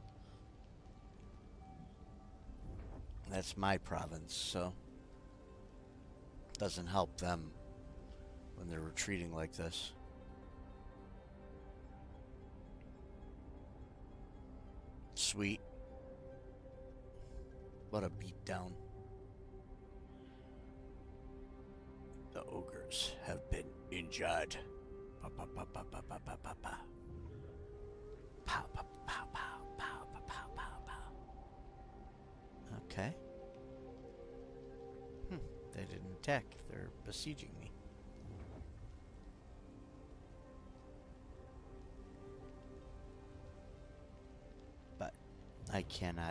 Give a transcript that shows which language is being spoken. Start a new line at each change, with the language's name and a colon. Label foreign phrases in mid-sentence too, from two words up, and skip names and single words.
English: That's my province, so doesn't help them when they're retreating like this. Sweet. What a beatdown. The ogres have been injured. Pa pa pa pa pa pa pa pa pa. Pow pow pow pow pow pow pow pow. Okay. They didn't attack. They're besieging me. But I cannot.